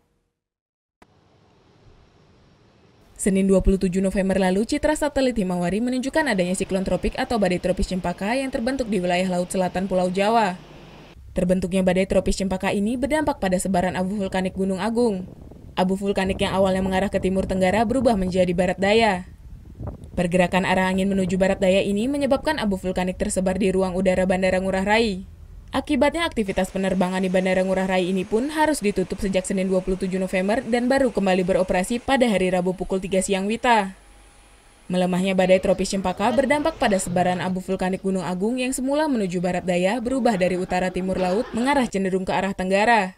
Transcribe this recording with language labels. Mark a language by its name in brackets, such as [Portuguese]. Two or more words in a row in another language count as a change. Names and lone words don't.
[Indonesian] Senin 27 November lalu, citra satelit Himawari menunjukkan adanya siklon tropik atau badai tropis Cempaka yang terbentuk di wilayah laut selatan Pulau Jawa. Terbentuknya badai tropis Cempaka ini berdampak pada sebaran abu vulkanik Gunung Agung. Abu vulkanik yang awalnya mengarah ke timur tenggara berubah menjadi barat daya. Pergerakan arah angin menuju barat daya ini menyebabkan abu vulkanik tersebar di ruang udara Bandara Ngurah Rai. Akibatnya aktivitas penerbangan di Bandara Ngurah Rai ini pun harus ditutup sejak Senin 27 November dan baru kembali beroperasi pada hari Rabu pukul 3 siang WITA. Melemahnya badai tropis Cempaka berdampak pada sebaran abu vulkanik Gunung Agung yang semula menuju barat daya berubah dari utara timur laut mengarah cenderung ke arah tenggara.